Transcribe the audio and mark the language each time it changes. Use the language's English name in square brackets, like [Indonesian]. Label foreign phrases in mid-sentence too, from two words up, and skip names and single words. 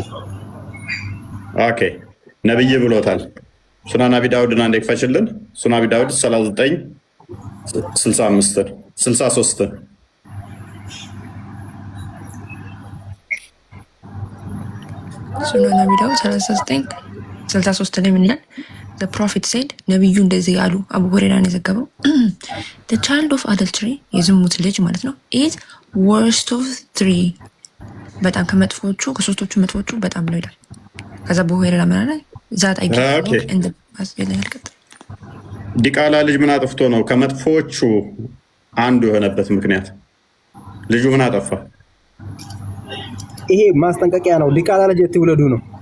[Amharic] ኦኬ ነብይ ብሎታል። ሱናን አቢ ዳውድን አንዴ ክፈችልን። ሱናን አቢ ዳውድ 39 65 63 ሱናን አቢ ዳውድ 39 63 ላይ ምን ይላል? [English] The prophet said [Amharic] ነብዩ እንደዚህ ያሉ አቡ ሁረይራን የዘገበው [English] the child of adultery [Amharic] የዝሙት ልጅ ማለት ነው [English] is worst of three [Amharic] በጣም ከመጥፎቹ ከሶስቶቹ መጥፎቹ በጣም ነው ይላል። ከዛ አቡ ሁረይራ ምን አለ? [English] that I [Amharic] ዲቃላ ልጅ ምን አጥፍቶ ነው ከመጥፎቹ አንዱ የሆነበት ምክንያት? ልጁ ምን አጠፋ? ይሄ ማስጠንቀቂያ ነው። ዲቃላ ልጅ የትውለዱ ነው።